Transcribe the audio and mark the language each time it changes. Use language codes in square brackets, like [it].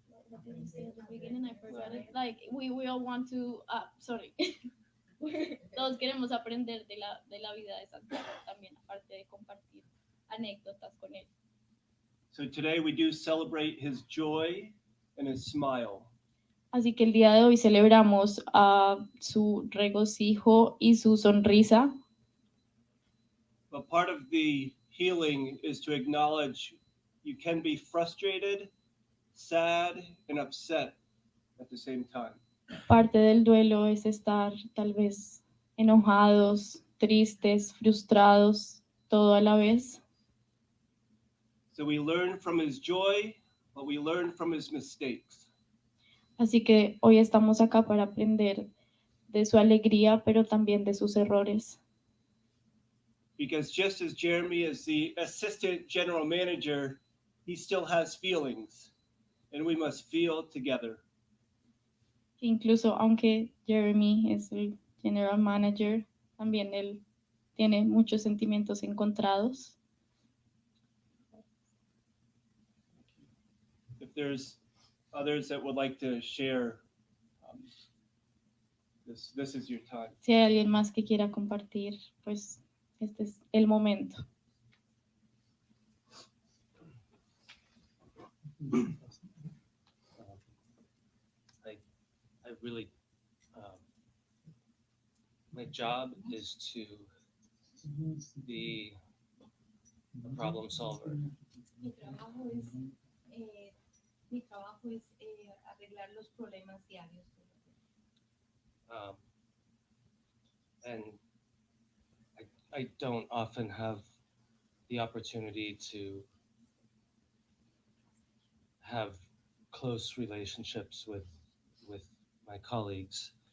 [en] What did you say at the beginning? I forgot it. Like we all want to. Sorry. [es] Todos queremos aprender de la vida de Santiago también, aparte de compartir anécdotas con él. [en] So today we do celebrate his joy and his smile. [es] Así que el día de hoy celebramos a su regocijo y su sonrisa, [en] But part of the healing is to acknowledge you can be frustrated, sad, and upset at the same time. [es] parte del duelo es estar tal vez enojados, tristes, frustrados, todo a la vez. [en] So we learn from his joy, but we learn from his mistakes. [es] Así que hoy estamos acá para aprender de su alegría, pero también de sus errores. [en] Because just as Jeremy is the assistant general manager, he still has feelings, and we must feel together. [es] Incluso aunque Jeremy es el general manager, también él tiene muchos sentimientos encontrados. [en] If there's others that would like to share, this is your time. [es] Si hay alguien más que quiera compartir, pues este es el momento. [en] I really, my job is to be a problem solver. [es] Mi trabajo es, mi trabajo es arreglar los problemas diarios. [en] And I don't often have the opportunity to have close relationships with my colleagues.